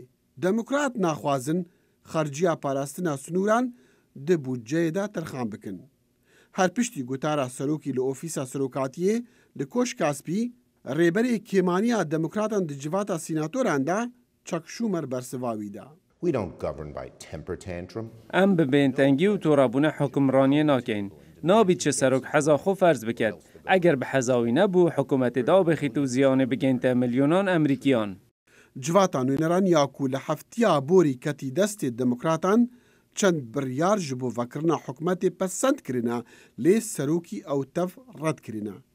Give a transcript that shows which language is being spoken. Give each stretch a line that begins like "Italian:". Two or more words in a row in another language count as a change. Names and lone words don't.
Kurdish: Demokrat naxwazin xerciya parastina sunûran di budceyê de terxan bikin. Her piştî gotara serokî li ofîsa serokatiyê li Koşka Spî, rêberê kêmaniya Demokratan di civata sînatoran de Chuck Schumer bersiva wî da.
English: We don't govern by temper tantrum.
Kurdish: Em bi bêntengî û torabûna hukmraniyê nakin. Nabî çi serok heza xwe ferz biket. Eger bi heza wî nebû, hikûmetê dabixît û ziyanê bigên te milyonan Emerîkiyan. Civata nûneran ya ku li heftiya borî ketî destê Demokratan çend biryar ji bo vekirina hikûmetê pesend kirine, lê serokî ew tev red kirine.